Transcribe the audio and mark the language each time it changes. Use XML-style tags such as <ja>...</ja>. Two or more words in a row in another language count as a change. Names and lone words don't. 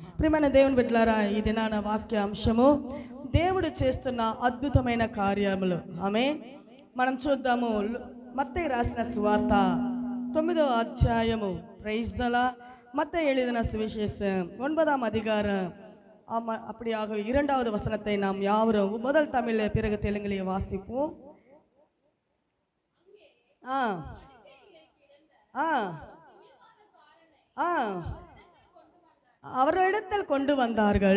<te>ప్రియమైన దేవుని బిడ్డలారా, ఈ దినాన వాక్య అంశము దేవుడు చేస్తున్న అద్భుతమైన కార్యములు. ఆమేన్. మనం చూద్దాము. మత్తయి రాసిన సువార్త 9వ అధ్యాయము.</te> <en>Praise the Lord.</en> <ta>மத்தேயு எழுதின சுவிசேஷம் 9ஆம் அதிகாரம் அப்படியாக 2வது வசனத்தை நாம் யாவரும் முதல் தமிழில் பிறகு தெலுங்கிலே வாசிப்போம். அவரிடத்தில் கொண்டு வந்தார்கள்.</ta>